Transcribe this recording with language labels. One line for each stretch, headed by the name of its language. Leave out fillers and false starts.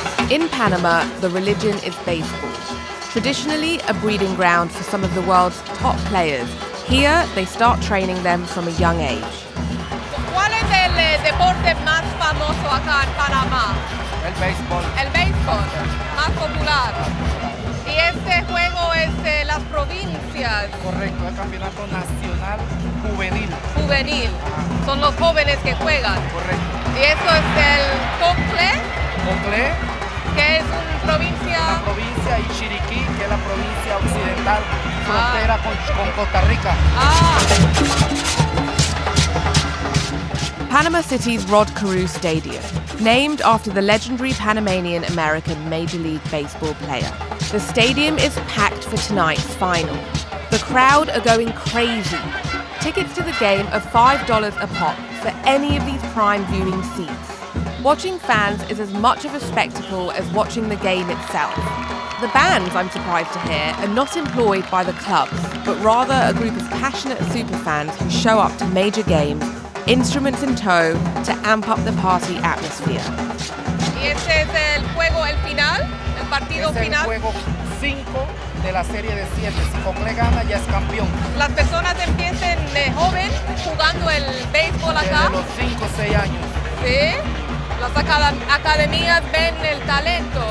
English: In Panama, the religion is baseball. Traditionally a breeding ground for some of the world's top players, here they start training them from a young age.
Spanish: ¿Cuál es el deporte más famoso acá en Panamá? El béisbol. El béisbol, más popular. Y este juego es de las provincias. Correcto, el campeonato nacional juvenil. Juvenil. Son los jóvenes que juegan. Correcto. Y esto es el Cocle, Coclé, que es una provincia. la provincia, y Chiriquí, que es la provincia occidental, frontera con Costa Rica.
English: Panama City's Rod Carew Stadium, named after the legendary Panamanian American Major League Baseball player. The stadium is packed for tonight's final. The crowd are going crazy. Tickets to the game are $5 a pop for any of these prime viewing seats. Watching fans is as much of a spectacle as watching the game itself. The bands, I'm surprised to hear, are not employed by the clubs, but rather a group of passionate superfans who show up to major games, instruments in tow, to amp up the party atmosphere.
Spanish: Y este es el juego, el final, el partido Es el final. juego 5 de la serie de 7. Si Coclé gana, ya es campeón. Las personas empiezan de joven jugando el béisbol acá. Desde los 5 o 6 años. Sí. Las academias ven el talento.